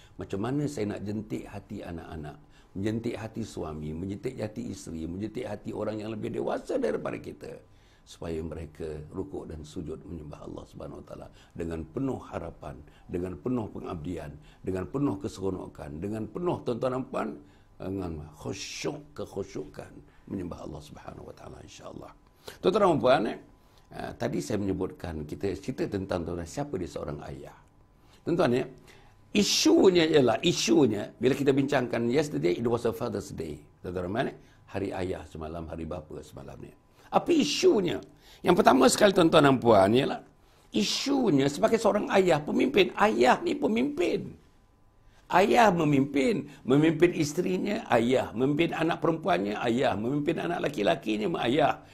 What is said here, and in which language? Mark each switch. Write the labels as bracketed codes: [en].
[ms] Macam mana saya nak jentik hati anak-anak, menjentik hati suami, menjentik hati isteri, menjentik hati orang yang lebih dewasa daripada kita, supaya mereka rukuk dan sujud menyembah Allah Subhanahu Wa Taala dengan penuh harapan, dengan penuh pengabdian, dengan penuh keseronokan, dengan penuh, tuan-tuan dan puan, dengan kekhusyukan menyembah Allah Subhanahu Wa Taala, insya-Allah. Tuan-tuan dan puan, tadi saya menyebutkan, kita cerita tentang tuan, siapa dia seorang ayah. Tuan-tuan ya, isunya bila kita bincangkan [en] yesterday, it was a Father's Day. [ms] Tuan-tuan, hari ayah semalam, hari bapa semalam ni. Apa isunya? Yang pertama sekali, tuan-tuan dan puan, ialah isunya sebagai seorang ayah, pemimpin. Ayah ni pemimpin. Ayah memimpin isterinya, ayah. Memimpin anak perempuannya, ayah. Memimpin anak laki-lakinya, ayah.